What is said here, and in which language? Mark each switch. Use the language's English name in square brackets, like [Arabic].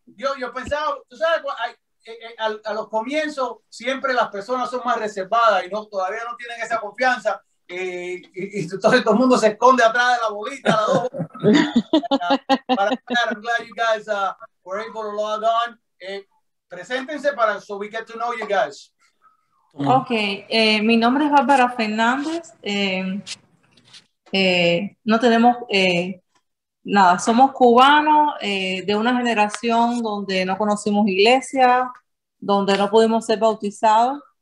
[Spanish] Yo pensaba, tú sabes, a los comienzos siempre las personas son más reservadas y todavía no tienen esa confianza. Y entonces todo el mundo se esconde atrás de la bolita. [English] I'm glad you guys were able to log on. [Spanish] Preséntense [English] so we get to know you guys. [Spanish] Ok, mi nombre es Bárbara Fernández. No tenemos nada, somos cubanos de una generación donde no conocimos iglesia, donde no pudimos ser bautizados.